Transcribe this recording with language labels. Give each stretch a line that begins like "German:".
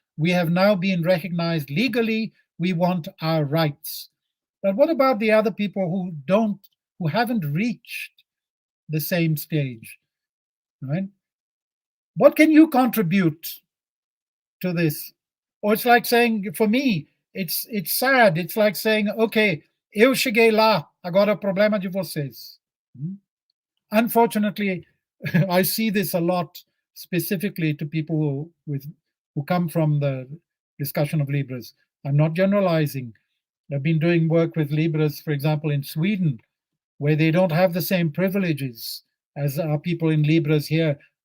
English: We have now been recognized legally. We want our rights. But what about the other people who haven't reached the same stage, right? What can you contribute to this? Or it's like saying, for me, it's sad. It's like saying, okay,
Portuguese: eu cheguei lá, agora o problema de vocês.
English: Unfortunately, I see this a lot, specifically to people who come from the discussion of Libras. I'm not generalizing. I've been doing work with Libras, for example, in Sweden, where they don't have the same privileges as our people in Libras here.